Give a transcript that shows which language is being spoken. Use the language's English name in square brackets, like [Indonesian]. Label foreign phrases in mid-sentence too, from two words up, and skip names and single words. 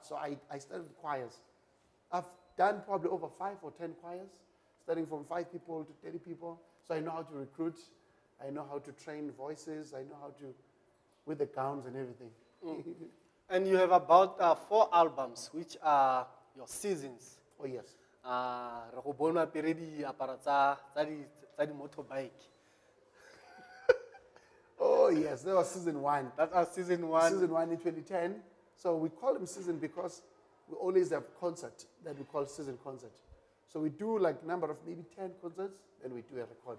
[English] So I started with choirs. I've done probably over 5 or 10 choirs, starting from 5 people to 30 people. So I know how to recruit. I know how to train voices. I know how to, with the gowns and everything. And you have about 4 albums, which are your seasons. Oh, yes. [Tswana] Re go bona pele diaparo tsa di motorbike. [English] Oh, yes. That was season 1. That was season 1. Season 1 in 2010. So we call them season because we always have concert that we call season concert. So we do like number of maybe 10 concerts, then we do a recording.